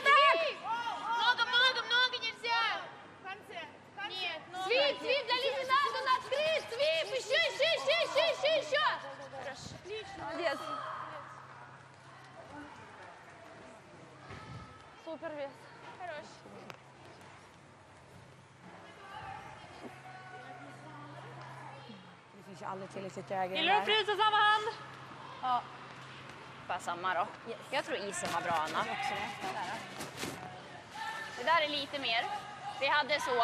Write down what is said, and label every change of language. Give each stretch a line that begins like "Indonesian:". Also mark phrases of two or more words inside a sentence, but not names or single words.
Russian: Много нельзя! Нет, свип, долить надо, надо, свип! Еще! Молодец. Супер вес.
Swedish: Det finns ju aldrig tillräckligt läge. Gillar du att frysa samma hand? Ja. Bara samma då. Jag tror isen var bra, Anna. Det där är lite mer. Vi hade så.